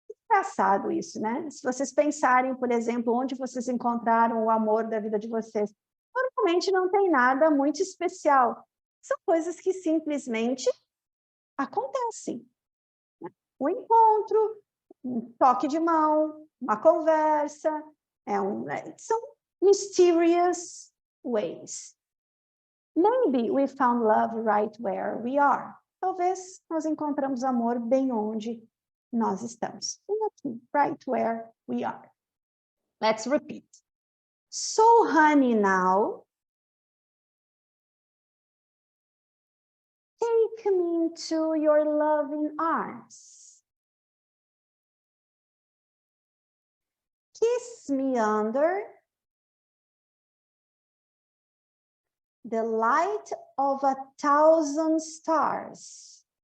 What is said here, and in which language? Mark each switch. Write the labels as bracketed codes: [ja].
[pt] Engraçado isso, né? Se vocês pensarem, por exemplo, onde vocês encontraram o amor da vida de vocês, normalmente não tem nada muito especial. São coisas que simplesmente acontecem. Né? Um encontro, um toque de mão, uma conversa, são [en] mysterious ways. Maybe we found love right where we are. [pt] Talvez nós encontramos amor bem onde nós estamos. Bem aqui, [en] right where we are. Let's repeat. So, honey, now, take me into your loving arms. Kiss me under the light of 1,000 stars.